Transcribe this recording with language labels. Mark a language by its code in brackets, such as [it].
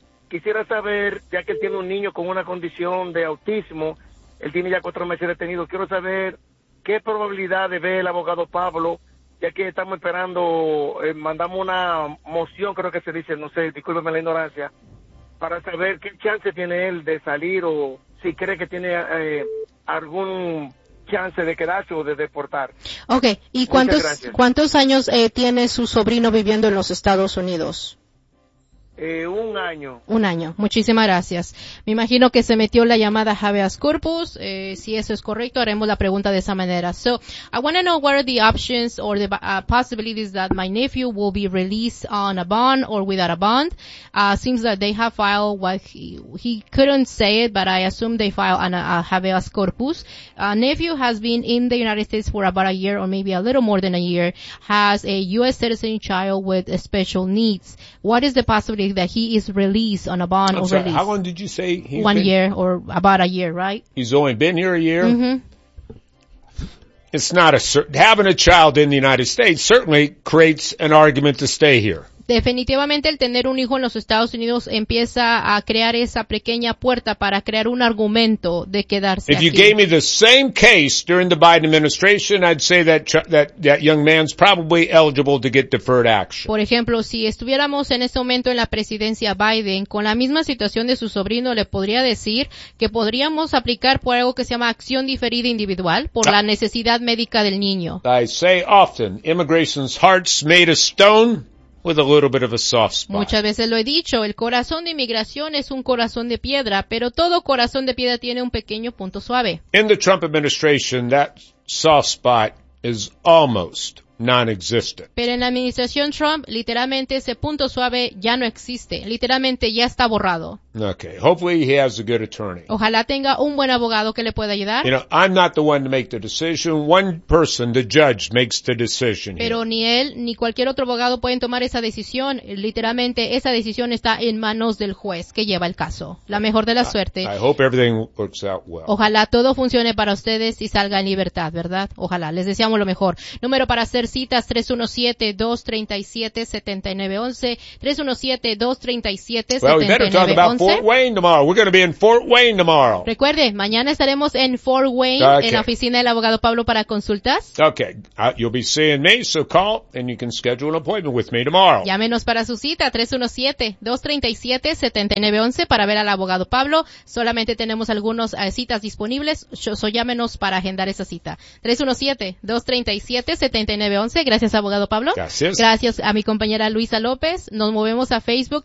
[es] Quisiera saber, ya que él tiene un niño con una condición de autismo, él tiene ya 4 meses detenido, quiero saber qué probabilidades ve el abogado Pablo, ya que estamos esperando, mandamos una moción, creo que se dice, no sé, discúlpeme la ignorancia, para saber qué chance tiene él de salir o si cree que tiene algún chance de quedarse o de deportar. Okay, ¿y cuántos años tiene su sobrino viviendo en los Estados Unidos? Un año. Un año. Muchísimas gracias. Me imagino que se metió la llamada habeas corpus. Si eso es correcto, haremos la pregunta de esa manera. [en] So, I want to know what are the options or the possibilities that my nephew will be released on a bond or without a bond. Seems that they have filed what he couldn't say it, but I assume they filed an a habeas corpus. Nephew has been in the United States for about a year or maybe a little more than a year, has a U.S. citizen child with special needs. What is the possibility that he is released on a bond? I'm or release. How long did you say he's 1 been? Year or about a year, right? He's only been here a year? Mm-hmm. It's not a having a child in the United States certainly creates an argument to stay here. [es] Definitivamente el tener un hijo en los Estados Unidos empieza a crear esa pequeña puerta para crear un argumento de quedarse aquí. [en] If you gave me the same case during the Biden administration, I'd say that young man's probably eligible to get deferred action. [es] Por ejemplo, si estuviéramos en este momento en la presidencia Biden, con la misma situación de su sobrino, le podría decir que podríamos aplicar por algo que se llama acción diferida individual por la necesidad médica del niño. [en] I say often, immigration's heart's made of stone. With a little bit of a soft spot. [es] Muchas veces lo he dicho, el corazón de inmigración es un corazón de piedra, pero todo corazón de piedra tiene un pequeño punto suave. [en] In the Trump administration, that soft spot is almost non-existent. [es] Pero en la administración Trump, literalmente ese punto suave ya no existe. Literalmente ya está borrado. [en] Okay, hopefully he has a good attorney. [es] Ojalá tenga un buen abogado que le pueda ayudar. [en] You know, I'm not the one to make the decision. One person, the judge, makes the decision. [es] Pero [en] here. [es] Ni él ni cualquier otro abogado pueden tomar esa decisión. Literalmente esa decisión está en manos del juez que lleva el caso. La mejor de la suerte. [en] I hope everything works out well. [es] Ojalá todo funcione para ustedes y salga en libertad, ¿verdad? Ojalá. Les deseamos lo mejor. Número para hacer citas 317-237-7911. [en] Fort Wayne tomorrow. We're going to be in Fort Wayne tomorrow. [es] Recuerde, mañana estaremos en Fort Wayne, okay. En la oficina del abogado Pablo para consultas. [en] Okay. You'll be seeing me, so call and you can schedule an appointment with me tomorrow. [es] Llámenos para su cita 317-237-7911 para ver al abogado Pablo. Solamente tenemos algunas citas disponibles. So llámenos para agendar esa cita. 317-237-7911. Gracias, abogado Pablo. Gracias. Gracias a mi compañera Luisa López. Nos movemos a Facebook.